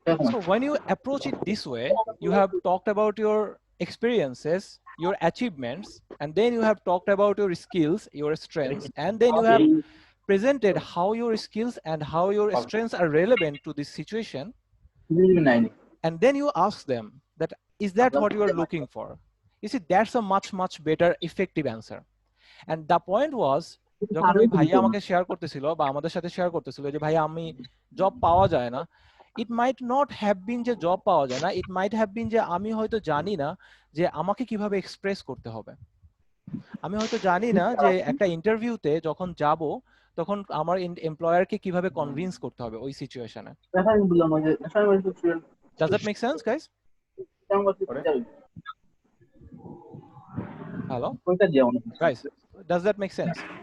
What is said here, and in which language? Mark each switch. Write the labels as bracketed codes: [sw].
[en] So when you approach it this way, you have talked about your experiences, your achievements, and then you have talked about your skills, your strengths, and then you have presented how your skills and how your strengths are relevant to this situation. And then you ask them that, is that what you are looking for? You see, that's a much better effective answer. And the point was, [bn] যখন ওই ভাইয়া আমাকে share করতেছিল বা আমাদের সাথে share করতেছিল যে ভাইয়া আমি জব পাওয়া যায় না, [en] it might not have been [bn] যে জব পাওয়া যায় না, [en] it might have been [bn] যে আমি হয়তো জানি না যে আমাকে কিভাবে এক্সপ্রেস করতে হবে, আমি হয়তো জানি না যে একটা ইন্টারভিউতে যখন যাব তখন আমার এমপ্লয়ারকে কিভাবে কনভিন্স করতে হবে ওই সিচুয়েশনে। [en] Does that make sense, guys? Hello guys, does that make sense?